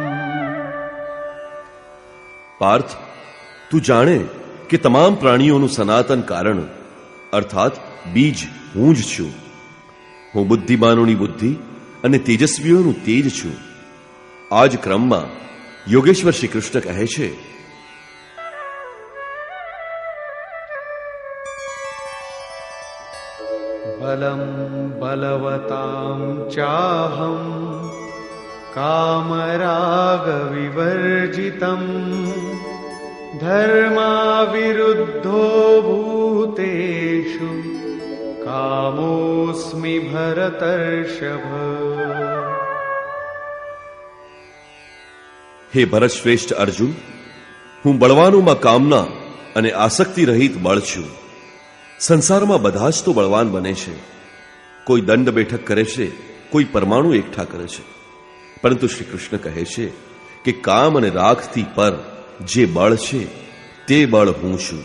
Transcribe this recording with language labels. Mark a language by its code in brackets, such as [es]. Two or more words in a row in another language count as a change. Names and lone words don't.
[gu] પાર્થ, તું જાણે કે તમામ પ્રાણીઓનું સનાતન કારણ અર્થાત બીજ હું જ છું. હું બુદ્ધિમાનોની બુદ્ધિ અને તેજસ્વીઓનું તેજ છું. આ જ ક્રમમાં યોગેશ્વર શ્રી કૃષ્ણ કહે છે, [sa] बलं बलवतां चाहं कामरागविवर्जितं धर्माविरुद्धो भूतेषु कामोऽस्मि भरतर्षभ। [gu] હે ભરતશ્રેષ્ઠ અર્જુન, હું બળવાનોમાં કામના અને આસક્તિ રહિત બળ છું. સંસારમાં બધા જ તો બળવાન બને છે. કોઈ દંડ બેઠક કરે છે, કોઈ પરમાણુ એકઠા કરે છે, પરંતુ શ્રી કૃષ્ણ કહે છે કે કામ અને રાગથી પર જે બળ છે તે બળ હું છું.